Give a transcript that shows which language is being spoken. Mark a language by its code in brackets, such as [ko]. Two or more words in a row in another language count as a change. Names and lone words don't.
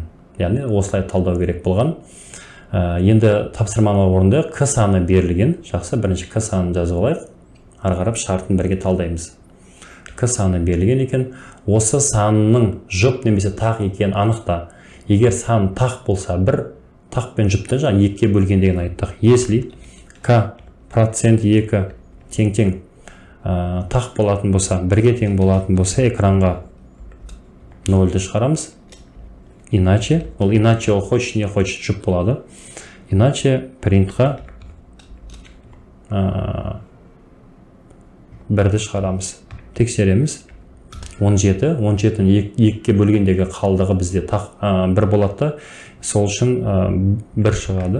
[kk] Яғни осылай талдау керек болған. Енді тапсырманы орындайық. К саны берілген. Жақсы, бірінші к санын жазып алайық. Ары қарап шартын бірге талдаймыз. К саны берілген екен. Осы санның жұп немесе тақ екенін анықта. Егер сан тақ болса, бір тақпен жұпты жаңа 2-ке бөлген деген айттық. [ru] Если к процент [kk] 2 тең-тең тақ болатын болса, 1-ге тең болатын болса, экранға 0-ді шығарамыз. [ru] Иначе, ол хочет не хочет [kk] жұп болады. Иначе принтқа 1-ді шығарамыз. Тексереміз. 17-ні 2-ке бөлгендегі қалдығы бізде 1 болады. Сол үшін 1 шығады.